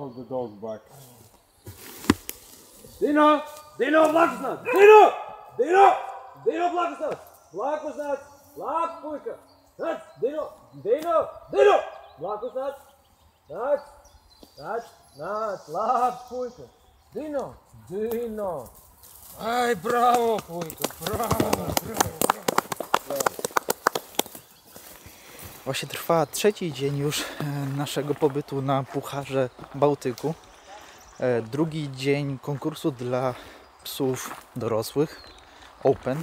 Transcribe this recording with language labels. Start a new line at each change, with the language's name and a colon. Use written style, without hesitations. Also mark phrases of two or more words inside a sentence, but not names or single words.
English: dog back.
Polish: Dino! Dino, Blackosnat! Dino! Dino! Dino, Blackosnat! Blackosnat! Black, pujka! Nać! Dino! Dino! Dino! Blackosnat! Nać! Nać! Nać! Black, pujka! Dino! Dino! Aj, brawo, pujka! Brawo! Właśnie trwa trzeci dzień już naszego pobytu na Pucharze Bałtyku. Drugi dzień konkursu dla psów dorosłych, Open.